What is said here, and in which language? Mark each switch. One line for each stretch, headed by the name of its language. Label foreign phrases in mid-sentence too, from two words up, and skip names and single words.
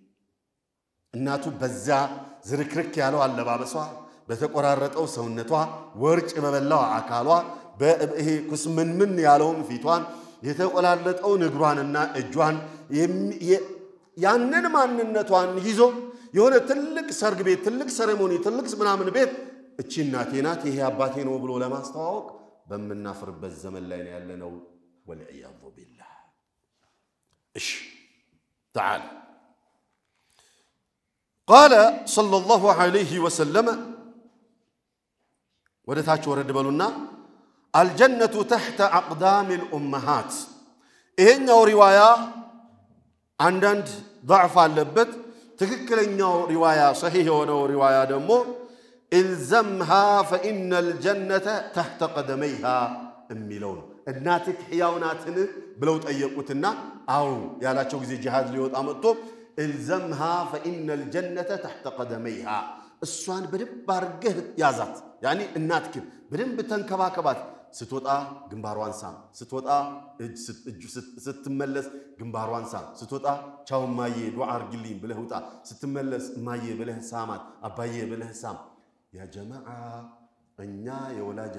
Amharic: እናቱ በዛ ዝርክርክ ያለው አለባበሷ በተቆራረጠው ሰውነቷ ወርጭ በበላው አካሏ በይሄ ኩስምንምን ያለው ፊቷን የተቆላለጠው ንግሯንና እጇን ያንን ማንነቷን ይዞ የሆነ ትልቅ ሰርግ ቤት ትልቅ ሴሬሞኒ ትልቅ ምናምን ቤት እቺ እናቴ ናት ይሄ አባቴ ነው ብሎ ለማስተዋወቅ በመናፍርበት ዘመን ላይ ያለነው
Arabic: والعياذ بالله
Amharic: እሺ
Arabic: تعال قال صلى الله عليه وسلم ودتاچ ورد بلونا الجنة تحت أقدام
Amharic: الأمهات ይሄኛው ሪዋያ አንዳንድ ضعف አለበት ትክክለኛው ሪዋያ صحيح የሆነው ሪዋያ ደግሞ
Arabic: الزمها فإن الجنة تحت قدميها
Amharic: የሚለው እናትክ ሕያው ናትን ብለው ጠየቁትና አው ያላቸው ጊዜ ጂሃድ ሊወጣ መጥቶ
Arabic: الزمها فإن الجنة تحت قدميها
Amharic: እሷን በደንብ አርገህ ያዛት ያኒ እናትክ በደንብ ተንከባከባት ስትወጣ ግንባሯን ሳም ስትወጣ ስትመለስ ግንባሯን ሳም ስትወጣ ቻው ማዬ ዱዓ አርግልኝ ብለህ ውጣ ስትመለስ ማዬ ብለህ ሳማት አባዬ ብለህ ሳም
Arabic: يا جماعة
Amharic: እኛ የወላጅ